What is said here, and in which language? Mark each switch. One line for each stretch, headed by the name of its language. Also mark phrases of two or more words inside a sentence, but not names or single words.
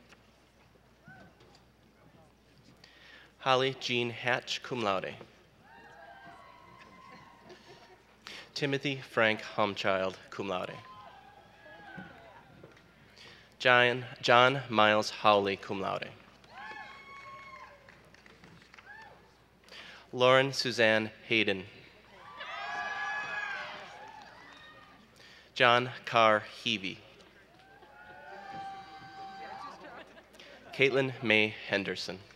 English: Holly Jean Hatch,
Latin: cum laude.
English: Timothy Frank Humchild,
Latin: cum laude.
English: John Miles Howley,
Latin: cum laude.
English: Lauren Suzanne Hayden. John Carr Heavey. Caitlin May Henderson.